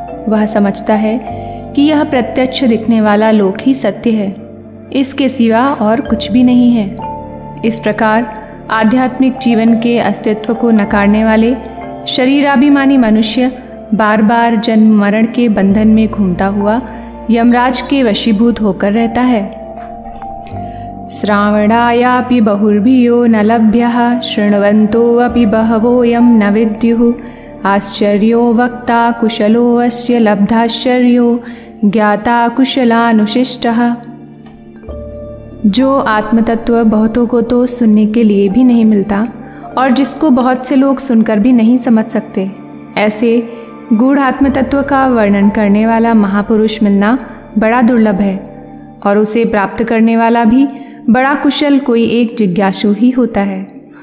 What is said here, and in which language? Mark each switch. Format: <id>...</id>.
<hi>वह समझता है कि यह प्रत्यक्ष दिखने वाला लोक ही सत्य है, इसके सिवा और कुछ भी नहीं है। इस प्रकार आध्यात्मिक जीवन के अस्तित्व को नकारने वाले शरीराभिमानी मनुष्य बार बार जन्म मरण के बंधन में घूमता हुआ यमराज के वशीभूत होकर रहता है।</hi> <sa>श्रावणायापि बहुर्भियो न लभ्यः शृण्वन्तोऽपि बहवोऽयं न विद्युः आश्चर्यो वक्ता कुशलो अस्य लब्धाश्चर्यो ज्ञाता कुशलानुशिष्टः।</sa> <hi>जो आत्मतत्व बहुतों को तो सुनने के लिए भी नहीं मिलता और जिसको बहुत से लोग सुनकर भी नहीं समझ सकते, ऐसे गूढ़ आत्मतत्व का वर्णन करने वाला महापुरुष मिलना बड़ा दुर्लभ है और उसे प्राप्त करने वाला भी बड़ा कुशल कोई एक जिज्ञासु ही होता है।</hi>